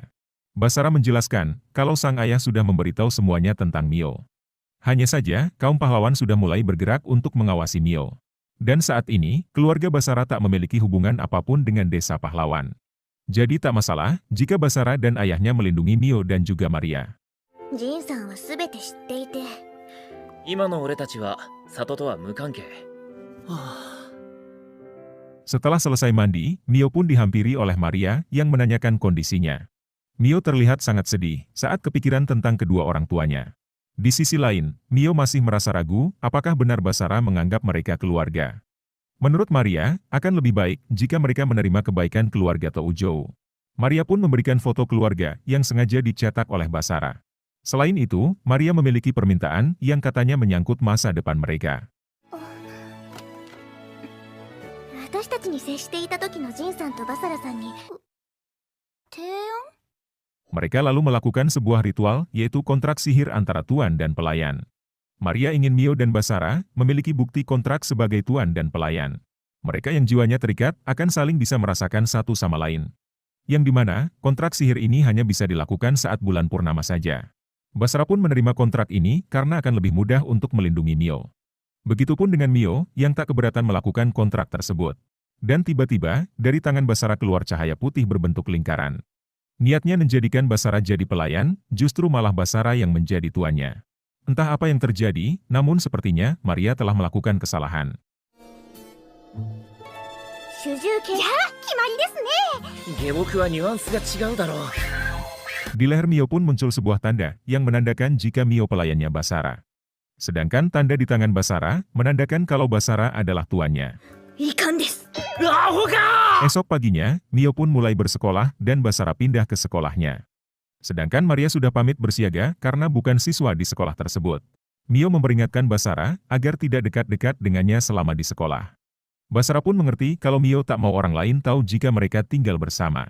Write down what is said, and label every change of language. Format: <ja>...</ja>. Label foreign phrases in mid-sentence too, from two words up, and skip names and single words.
<id>Basara menjelaskan kalau sang ayah sudah memberitahu semuanya tentang Mio. Hanya saja, kaum pahlawan sudah mulai bergerak untuk mengawasi Mio. Dan saat ini, keluarga Basara tak memiliki hubungan apapun dengan desa pahlawan. Jadi tak masalah jika Basara dan ayahnya melindungi Mio dan juga Maria.</id> <ja>Jin-sanはすべて知っていて。今の俺たちは里とは無関係。</ja> <id>Setelah selesai mandi, Mio pun dihampiri oleh Maria yang menanyakan kondisinya. Mio terlihat sangat sedih saat kepikiran tentang kedua orang tuanya. Di sisi lain, Mio masih merasa ragu apakah benar Basara menganggap mereka keluarga. Menurut Maria, akan lebih baik jika mereka menerima kebaikan keluarga Toujou. Maria pun memberikan foto keluarga yang sengaja dicetak oleh Basara. Selain itu, Maria memiliki permintaan yang katanya menyangkut masa depan mereka.</id> <ja>私たちに接していた時のジンさんとバサラさんに提案</ja> <id>Mereka lalu melakukan sebuah ritual, yaitu kontrak sihir antara tuan dan pelayan. Maria ingin Mio dan Basara memiliki bukti kontrak sebagai tuan dan pelayan. Mereka yang jiwanya terikat akan saling bisa merasakan satu sama lain. Yang dimana, kontrak sihir ini hanya bisa dilakukan saat bulan purnama saja. Basara pun menerima kontrak ini karena akan lebih mudah untuk melindungi Mio. Begitupun dengan Mio yang tak keberatan melakukan kontrak tersebut. Dan tiba-tiba, dari tangan Basara keluar cahaya putih berbentuk lingkaran. Niatnya menjadikan Basara jadi pelayan, justru malah Basara yang menjadi tuannya. Entah apa yang terjadi, namun sepertinya Maria telah melakukan kesalahan.</id> <ja>主従系決まりですね下僕はニュアンスが違うだろう。</ja> <id>Di leher Mio pun muncul sebuah tanda yang menandakan jika Mio pelayannya Basara. Sedangkan tanda di tangan Basara menandakan kalau Basara adalah tuannya.</id> <ja>遺憾ですアホか！</ja> <id>Esok paginya, Mio pun mulai bersekolah dan Basara pindah ke sekolahnya. Sedangkan Maria sudah pamit bersiaga karena bukan siswa di sekolah tersebut. Mio memperingatkan Basara agar tidak dekat-dekat dengannya selama di sekolah. Basara pun mengerti kalau Mio tak mau orang lain tahu jika mereka tinggal bersama.</id>